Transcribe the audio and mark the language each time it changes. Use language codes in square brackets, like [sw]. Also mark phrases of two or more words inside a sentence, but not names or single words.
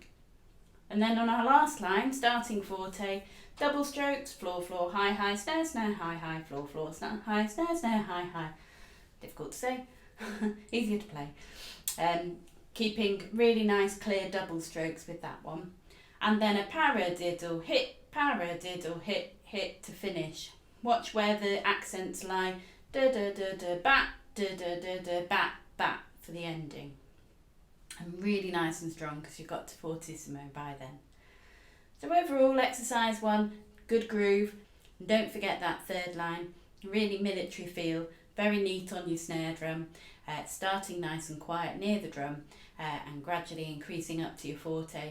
[en] And then on our last line, starting forte, double strokes, floor, floor, high, high, snare, snare, high, high, floor, floor, snare, high, snare, snare, high, high. Difficult to say, easier to play. Keeping really nice clear double strokes with that one. And then a paradiddle, hit, hit to finish. Watch where the accents lie, da da da da bat, da da da da bat, bat for the ending. And really nice and strong because you've got to fortissimo by then. So overall, exercise 1, good groove. And don't forget that third line, really military feel, very neat on your snare drum, starting nice and quiet near the drum and gradually increasing up to your forte.